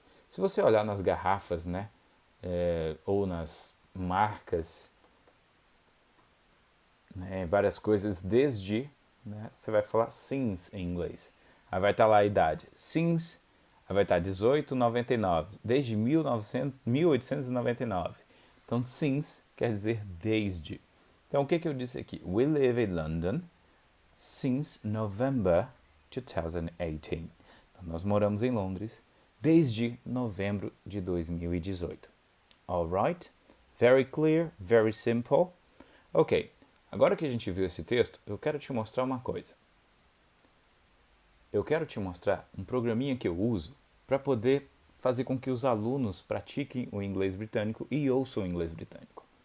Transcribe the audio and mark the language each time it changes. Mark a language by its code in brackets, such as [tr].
[pt] Se você olhar nas garrafas, né? Ou nas marcas, né, várias coisas, desde, né, você vai falar since em inglês. Aí vai estar lá a idade. Since, aí vai estar 1899. Desde 1899. Então, since quer dizer desde. Então, o que eu disse aqui? [en] We live in London since November 2018. [pt] Então, nós moramos em Londres desde novembro de 2018. Alright? [en] Very clear, very simple. [pt] Ok, agora que a gente viu esse texto, eu quero te mostrar uma coisa. Eu quero te mostrar um programinha que eu uso para poder fazer com que os alunos pratiquem o inglês britânico e ouçam o inglês britânico.